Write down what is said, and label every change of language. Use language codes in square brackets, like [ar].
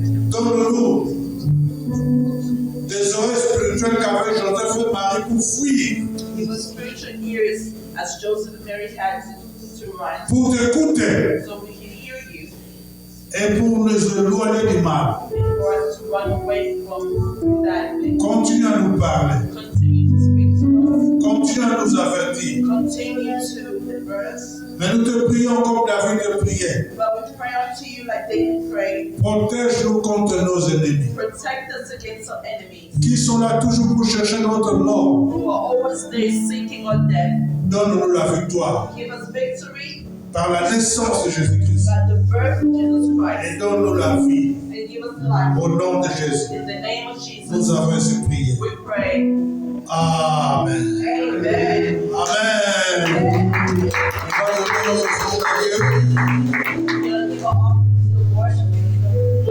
[fr] Donne-nous des oreilles spirituelles qu'avait Joseph et Marie pour fuir, [en] Give us spiritual ears as Joseph and Mary had to run, [fr] pour t'écouter [en] so we can hear you, [fr] et pour nous éloigner du mal. [en] for us to run away from that. [fr] Continue à nous parler, [en] Continue to speak to [fr] continue à nous avertir. [en] us. Continue to convert us. [fr] Mais nous te prions comme David te priait. [en] But we pray unto you like David prayed. [fr] Protège-nous contre nos ennemis, [en] Protect us against our enemies [fr] qui sont là toujours pour chercher notre mort. [en] who are always there seeking our death. [fr] Donne-nous la victoire [en] Give us victory [fr] par la naissance de Jésus-Christ. [en] by the birth of Jesus Christ. [fr] Et donne-nous la vie [en] And give us life. [fr] au nom de Jésus. [en] In the name of Jesus, [fr] Nous avons ainsi prié. [en] we pray. Amen. Amen. Amen. [fr] On va donner nos offrandes à Dieu. [en] We're going to give our offerings to the Lord.